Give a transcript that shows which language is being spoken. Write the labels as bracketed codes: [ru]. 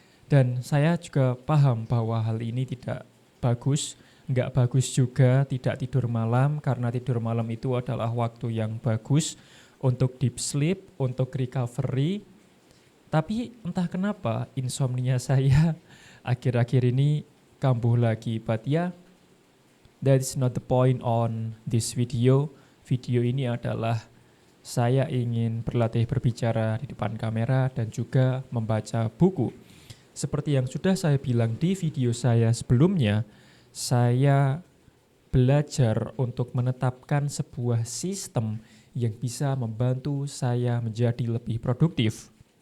[id] Dan saya juga paham bahwa hal ini tidak bagus, nggak bagus juga tidak tidur malam, karena tidur malam itu adalah waktu yang bagus untuk deep sleep, untuk recovery. Tapi entah kenapa insomnia saya akhir-akhir ini kambuh lagi. [en] But yeah, that is not the point on this video. [id] Video ini adalah saya ingin berlatih berbicara di depan kamera dan juga membaca buku. Seperti yang sudah saya bilang di video saya sebelumnya, saya belajar untuk menetapkan sebuah sistem yang bisa membantu saya menjadi lebih produktif.